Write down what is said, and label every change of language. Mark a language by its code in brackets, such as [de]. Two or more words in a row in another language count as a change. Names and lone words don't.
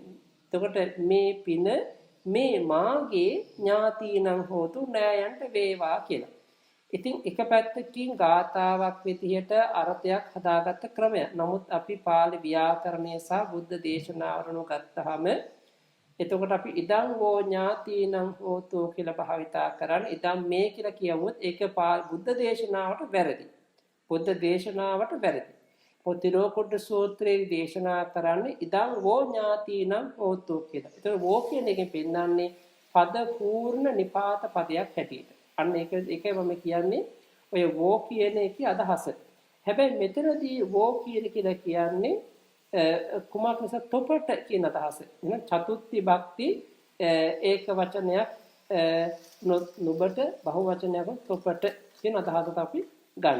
[si] එතකොට මේ පින මේ මාගේ [pi] ඥාතීනං හෝතු [si] නෑයන්ට වේවා කියලා. ඉතින් එක පැත්තකින් ගාථාවක් විදිහට අර්ථයක් හදාගත්ත ක්‍රමයක්. නමුත් අපි පාලි ව්‍යාකරණය සහ බුද්ධ දේශනාවරණු ගත්තාම එතකොට අපි [pi] ඉදං වෝ ඥාතිනං හෝතු [si] කියලා භාවිතා කරන්නේ. [pi] ඉදං මේ [si] කියලා කියවුවොත් ඒක බුද්ධ දේශනාවට වැරදි. බුද්ධ දේශනාවට වැරදි. පොතිරෝකුඩ සූත්‍රයේ දේශනා කරන්නේ [pi] ඉදං වෝ ඥාතිනං හෝතු [si] කියලා. ඒතකොට වෝ කියන එකෙන් පෙන්නන්නේ පද පූර්ණ නිපාත පදයක් හැටියට. අන්න ඒකයි මම කියන්නේ ඔය වෝ කියන එකේ අදහස. හැබැයි මෙතනදී වෝ කියලා කියන්නේ කුමක් නිසා තොපට කියන අදහස. එහෙනම් චතුත්ති භක්ති ඒක වචනයක් නුඹට බහු වචනයක් තොපට කියන අදහසට අපි ගන්න.